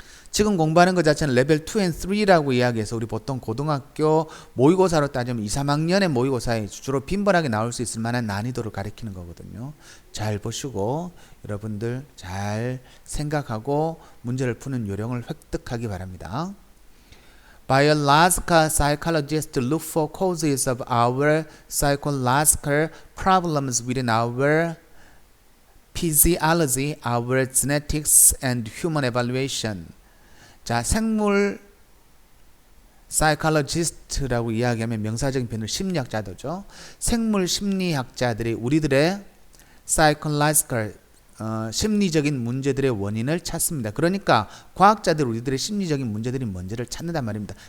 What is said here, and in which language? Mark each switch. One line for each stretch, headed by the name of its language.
Korean: 지금 공부하는 것 자체는 레벨 2 and 3라고 이야기해서 우리 보통 고등학교 모의고사로 따지면 2, 3학년의 모의고사에 주로 빈번하게 나올 수 있을 만한 난이도를 가리키는 거거든요. 잘 보시고 여러분들 잘 생각하고 문제를 푸는 요령을 획득하기 바랍니다.
English: Biological psychologists look for causes of our psychological problems within our physiology, our genetics and human evaluation.
Korean: 자, 생물 사이콜로지스트라고 이야기하면 명사적인 표현은 심리학자도죠. 생물 심리학자들이 우리들의 사이콜로지컬 심리적인 문제들의 원인을 찾습니다. 그러니까 과학자들 우리들의 심리적인 문제들이 뭔지를 찾는단 말입니다.